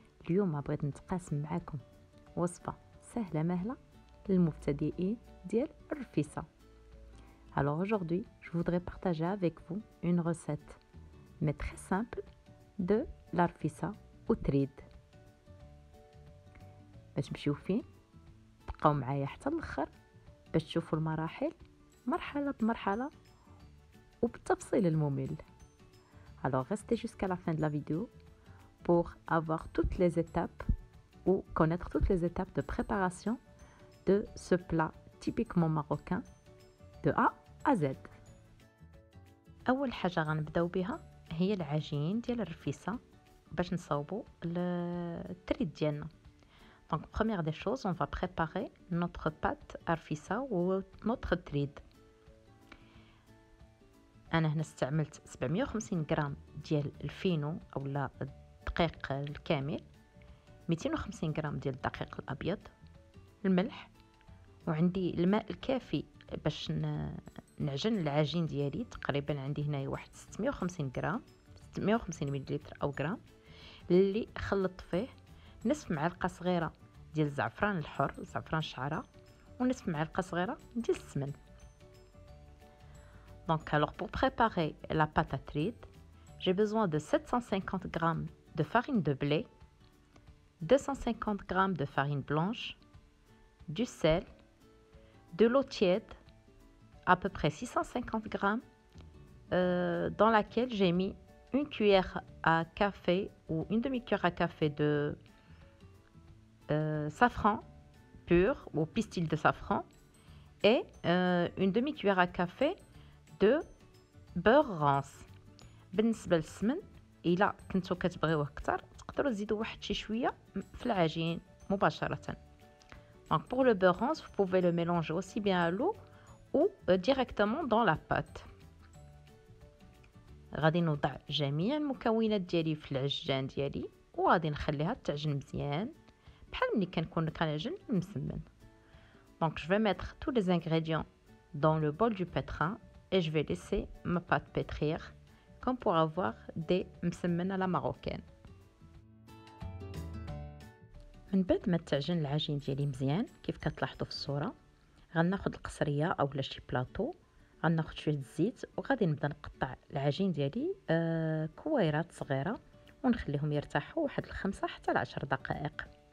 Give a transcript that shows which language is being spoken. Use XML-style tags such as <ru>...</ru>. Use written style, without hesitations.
<ar>اليوم بغيت نتقاسم معكم وصفه سهله مهله للمبتدئين ديال الرفيسه.</ar> <fr>Alors aujourd'hui, je voudrais partager avec vous une recette mais très simple de la rfissa au تريد.</fr> <ar>باش تمشيو فين بقاو معايا حتى الاخر باش تشوفوا المراحل مرحله بمرحله وبالتفصيل الممل.</ar> <fr>Alors restez jusqu'à la fin de la vidéo pour avoir toutes les étapes ou connaître toutes les étapes de préparation de ce plat typiquement marocain de A à Z.</fr> <ar>أول حاجة غنبداو بها هي العجين ديال الرفيسة باش نصاوبوا التريد ديالنا.</ar> <fr>Donc première des choses, on va préparer notre pâte à rfissa ou notre تريد.</fr> <ar>انا هنا استعملت 750 غرام ديال الفينو اولا الدقيق الكامل، 250 غرام ديال الدقيق الابيض، الملح، وعندي الماء الكافي باش نعجن العجين ديالي. تقريبا عندي هنا واحد 650 غرام 650 مليلتر او غرام اللي خلطت فيه نصف معلقه صغيره ديال الزعفران الحر، زعفران الشعره، ونصف معلقه صغيره ديال السمن.</ar> <fr>Donc alors pour préparer la pâte à tride, j'ai besoin de 750 g de farine de blé, 250 g de farine blanche, du sel, de l'eau tiède, à peu près 650 g, dans laquelle j'ai mis une cuillère à café ou une demi-cuillère à café de safran pur ou pistil de safran et une demi-cuillère à café de beurre rance.</fr> <ar>بالنسبه للسمن الا كنتو كتبغيوه اكثر تقدروا تزيدوا واحد شي شويه في العجين مباشره.</ar> <fr>Donc pour le beurre rance, vous pouvez le mélanger aussi bien à l'eau ou directement dans la pâte.</fr> <ar>غادي نوضع جميع المكونات ديالي في العجان ديالي وغادي نخليها تعجن مزيان بحال ملي كنكون كنعجن المسمن.</ar> <fr>Donc je vais mettre tous les ingrédients dans le bol du pétrin et je vais laisser ma pâte pétrir comme pour avoir des مسمن à la marocaine.</fr> <ar>من بعد ما تعجن العجين ديالي مزيان كيف كتلاحظوا في الصوره، غناخذ القصريه اولا شي بلاطو، غناخذ شويه الزيت وغادي نبدا نقطع العجين ديالي كويرات صغيره ونخليهم يرتاحوا واحد 5 حتى ل 10 دقائق.</ar>